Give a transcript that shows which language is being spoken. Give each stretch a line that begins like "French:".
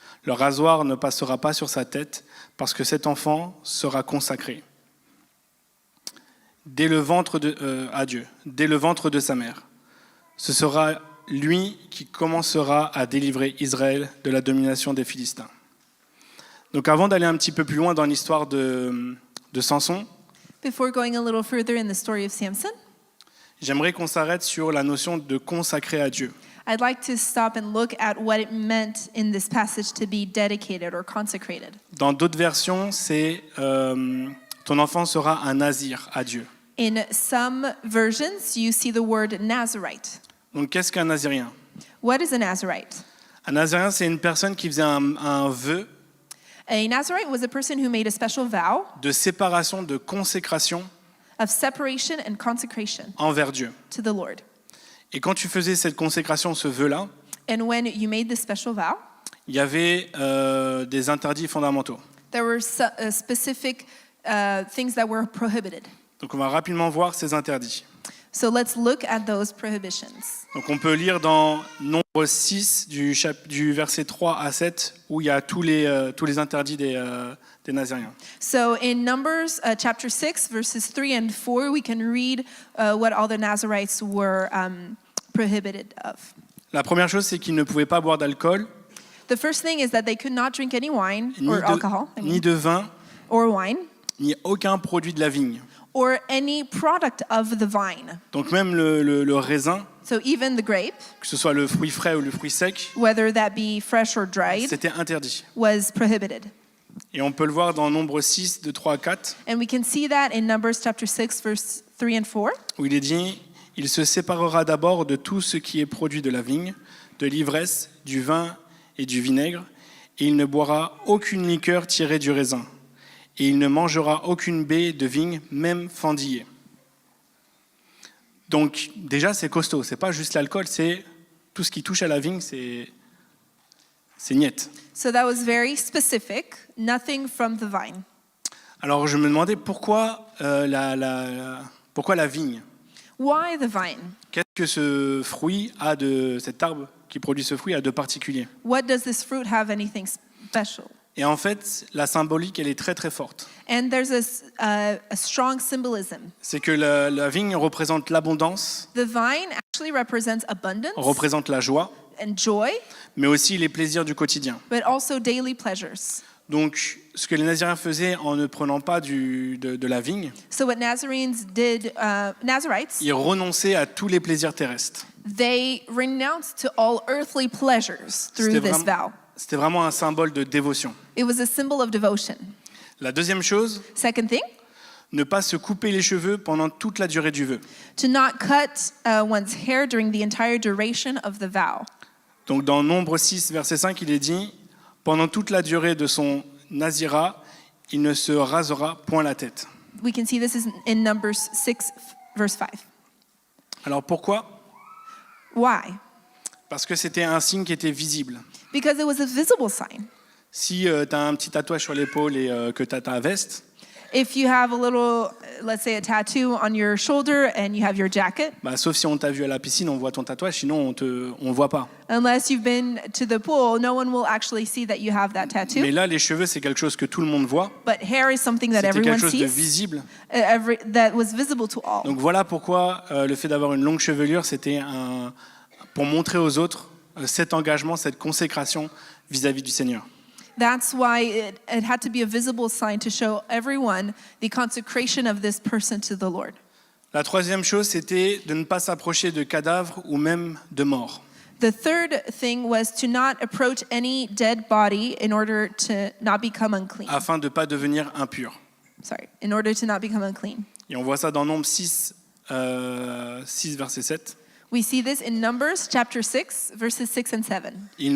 French: Le rasoir ne passera pas sur sa tête parce que cet enfant sera consacré dès le ventre à Dieu, dès le ventre de sa mère. Ce sera lui qui commencera à délivrer Israël de la domination des Philistins. » Donc avant d'aller un petit peu plus loin dans l'histoire de Samson,
English: Before going a little further in the story of Samson,
French: j'aimerais qu'on s'arrête sur la notion de consacrer à Dieu.
English: I'd like to stop and look at what it meant in this passage to be dedicated or consecrated.
French: Dans d'autres versions, c'est ton enfant sera un nazir à Dieu.
English: In some versions, you see the word Nazirite.
French: Donc qu'est-ce qu'un nazirien?
English: What is a Nazirite?
French: Un nazirien, c'est une personne qui faisait un vœu
English: A Nazirite was a person who made a special vow
French: de séparation, de consécration
English: of separation and consecration
French: envers Dieu.
English: to the Lord.
French: Et quand tu faisais cette consécration, ce vœu-là,
English: And when you made this special vow,
French: il y avait des interdits fondamentaux.
English: there were specific things that were prohibited.
French: Donc on va rapidement voir ces interdits.
English: So let's look at those prohibitions.
French: Donc on peut lire dans Nombre 6 du verset 3 à 7 où il y a tous les interdits des Naziriens.
English: So in Numbers chapter 6, verses 3 and 4, we can read what all the Nazirites were prohibited of.
French: La première chose, c'est qu'ils ne pouvaient pas boire d'alcool,
English: The first thing is that they could not drink any wine or alcohol,
French: ni de vin,
English: or wine,
French: ni aucun produit de la vigne.
English: or any product of the vine.
French: Donc même le raisin,
English: So even the grape,
French: que ce soit le fruit frais ou le fruit sec,
English: whether that be fresh or dried,
French: c'était interdit.
English: was prohibited.
French: Et on peut le voir dans Nombre 6, de 3 à 4,
English: And we can see that in Numbers chapter 6, verse 3 and 4,
French: où il est dit « Il se séparera d'abord de tout ce qui est produit de la vigne, de l'ivresse, du vin et du vinaigre, et il ne boira aucune liqueur tirée du raisin. Et il ne mangera aucune baie de vigne, même fendillée. » Donc déjà, c'est costaud. C'est pas juste l'alcool, c'est tout ce qui touche à la vigne, c'est niet.
English: So that was very specific, nothing from the vine.
French: Alors je me demandais pourquoi la vigne?
English: Why the vine?
French: Qu'est-ce que ce fruit cet arbre qui produit ce fruit a de particulier?
English: What does this fruit have anything special?
French: Et en fait, la symbolique, elle est très très forte.
English: And there's a strong symbolism.
French: C'est que la vigne représente l'abondance,
English: The vine actually represents abundance,
French: représente la joie,
English: and joy,
French: mais aussi les plaisirs du quotidien.
English: but also daily pleasures.
French: Donc, ce que les Nazaréens faisaient en ne prenant pas de la vigne,
English: So what Nazarenes did, Nazarites,
French: ils renonçaient à tous les plaisirs terrestres.
English: they renounced to all earthly pleasures through this vow.
French: C'était vraiment un symbole de dévotion.
English: It was a symbol of devotion.
French: La deuxième chose,
English: Second thing,
French: ne pas se couper les cheveux pendant toute la durée du vœu.
English: to not cut one's hair during the entire duration of the vow.
French: Donc dans Nombre 6, verset 5, il est dit « Pendant toute la durée de son nazirat, il ne se rasera point la tête.
English: We can see this is in Numbers 6, verse 5. »
French: Alors pourquoi ?
English: Why?
French: Parce que c'était un signe qui était visible.
English: Because it was a visible sign.
French: Si tu as un petit tatouage sur l'épaule et que tu as ta veste,
English: If you have a little, let's say, a tattoo on your shoulder and you have your jacket,
French: sauf si on t'a vu à la piscine, on voit ton tatouage, sinon on voit pas.
English: unless you've been to the pool, no one will actually see that you have that tattoo.
French: Mais là, les cheveux, c'est quelque chose que tout le monde voit.
English: But hair is something that
French: C'était
English: everyone
French: quelque chose de
English: sees,
French: visible.
English: that was visible to all.
French: Donc voilà pourquoi le fait d'avoir une longue chevelure, c'était pour montrer aux autres cet engagement, cette consécration vis-à-vis du Seigneur.
English: That's why it had to be a visible sign to show everyone the consecration of this person to the Lord.
French: La troisième chose, c'était de ne pas s'approcher de cadavres ou même de morts.
English: The third thing was to not approach any dead body in order to not become unclean.
French: Afin de ne pas devenir impur.
English: In order to not become unclean.
French: Et on voit ça dans Nombre 6, 6 verset 7.
English: We see this in Numbers chapter 6, verses 6 and 7.